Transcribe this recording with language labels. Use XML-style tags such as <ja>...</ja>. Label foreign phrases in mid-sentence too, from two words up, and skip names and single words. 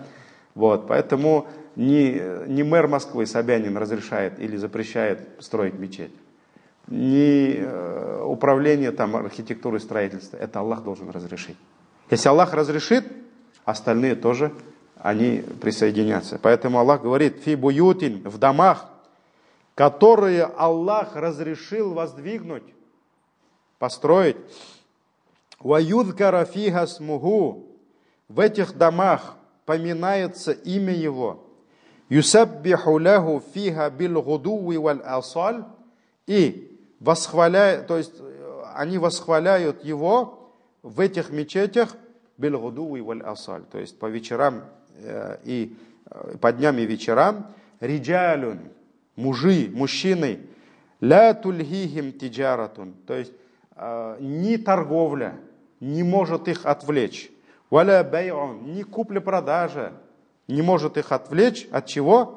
<ru>Вот, поэтому не мэр Москвы Собянин разрешает или запрещает строить мечеть, не управление там архитектурой строительства. Это Аллах должен разрешить. Если Аллах разрешит, остальные тоже они присоединятся. Поэтому Аллах говорит:</ru> <ar>«في بيوت»,</ar> <ru>в домах, которые Аллах разрешил воздвигнуть, построить.</ru> <ar>«ويذكر فيها اسمه»,</ar> <ru>в этих домах поминается имя Его.</ru> <ar>«يسبح له فيها بالغدو والآصال»,</ar> <ru>и восхваляют, то есть они восхваляют Его в этих мечетях</ru> <ar>بالغدو والآصال,</ar> <ru>то есть по вечерам и по дням и вечерам, риджалюн, мужчины,</ru> <ar>لا تلهيهم تجارة,</ar> <ru>то есть ни торговля не может их отвлечь,</ru> <ar>ولا بيع,</ar> <ru>ни купля-продажа не может их отвлечь от чего?</ru>